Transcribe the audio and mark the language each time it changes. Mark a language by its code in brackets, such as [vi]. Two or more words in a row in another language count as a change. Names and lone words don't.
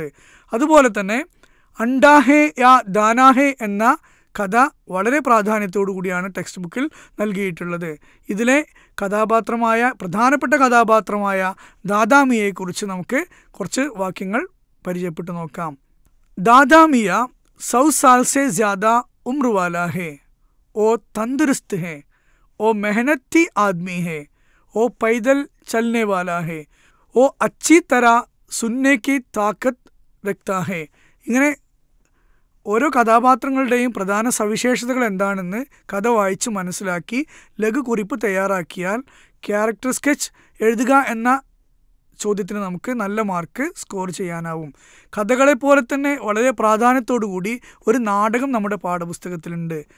[ml] അതുപോലെ തന്നെ അണ്ടാഹേ യാ ദാനാഹേ എന്ന കഥ വളരെ പ്രാധാന്യത്തോടു കൂടിയാണ് ടെക്സ്റ്റ് ബുക്കിൽ നൽകിയിട്ടുള്ളത്. ഇതിലെ പ്രധാനപ്പെട്ട കഥാപാത്രമായ ദാദാമിയെക്കുറിച്ച് നമുക്ക് കുറച്ച് വാക്യങ്ങൾ പരിചയപ്പെട്ടു നോക്കാം. [hi] दादामिया 100 साल से ज़्यादा उम्र वाला है, वो तंदुरुस्त है, वो मेहनती आदमी है, वो पैदल चलने वाला है, वो अच्छी तरह सुनने की ताकत रखता है. [ml] ഇങ്ങനെ ഓരോ കഥാപാത്രങ്ങളുടെയും പ്രധാന സവിശേഷതകൾ എന്താണെന്ന് കഥ വായിച്ച് മനസ്സിലാക്കി ലഘുകുറിപ്പ് തയ്യാറാക്കിയാൽ [en] character sketch [ml] എഴുതുക എന്ന ചോദ്യത്തിന് നമുക്ക് നല്ല [en] mark score [ml] ചെയ്യാനാവും. കഥകളെപ്പോലെ തന്നെ വളരെ പ്രാധാന്യത്തോടു കൂടി ഒരു നാടകം നമ്മുടെ പാഠപുസ്തകത്തിലുണ്ട്.